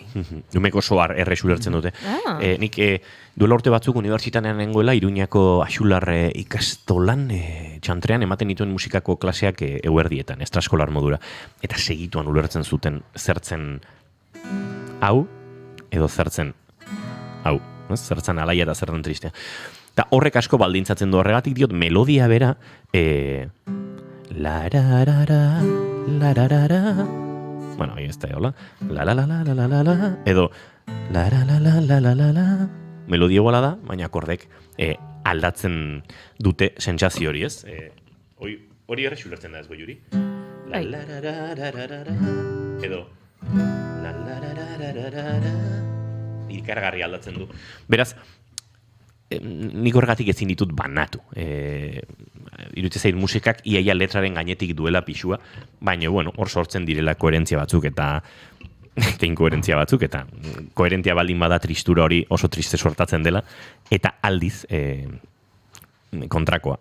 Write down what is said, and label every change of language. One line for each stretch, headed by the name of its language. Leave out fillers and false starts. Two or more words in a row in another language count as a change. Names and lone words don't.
Basque: Umek oso errex ulertzen dute. Nik duela urte batzuk unibertsitatean nengoela, Iruñako Axular ikastolan txantrean ematen dituen musikako klaseak eguerdietan, estraskolar modura. Eta segituan ulertzen zuten zertzen hau, edo zertzen hau. Zertzen alaia eta zertzen tristea. Eta horrek asko baldintzatzen du horregatik diot, melodia bera la-ra-ra-ra, la-ra-ra-ra.
Spanish: Bueno, ahí está, hola.
Basque: La-la-la-la-la-la-la, edo la-la-la-la-la-la-la. Melodia iguala da, baina akordek aldatzen dute sentsazio hori, ez? Hori errex ulertzen da ez Juri? La-la-la-la-la-la-la, edo la-la-la-la-la-la-la. Ikargarri aldatzen du. Beraz, nik horregatik ezin ditut banatu. Iruditzen zait musikak iaia letraren gainetik duela pixua, baina, bueno, hor sortzen direla koherentzia batzuk eta inkoherentzia batzuk, eta koherentzia baldin bada tristura hori oso triste sortatzen dela, eta aldiz kontrakoa.